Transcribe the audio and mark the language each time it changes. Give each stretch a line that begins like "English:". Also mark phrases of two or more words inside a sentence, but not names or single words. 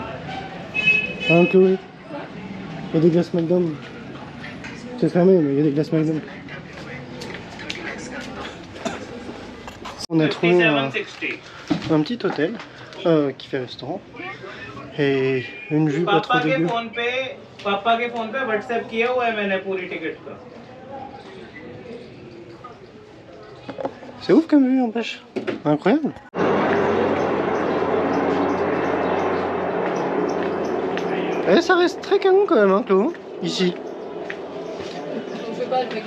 French: Hein, Chloé? Il y a des glaces McDom. C'est fermé, mais il y a des glaces McDom. On a trouvé un petit hôtel qui fait restaurant et une vue pas trop dégueu.
Hindi: पापा के फोन पे व्हाट्सएप किया हुआ है मैंने पूरी टिकट का.
French: C'est ouf comme vue, n'empêche. Incroyable. Et ça reste très canon quand même, hein, Chloé, ici. On fait pas le mec.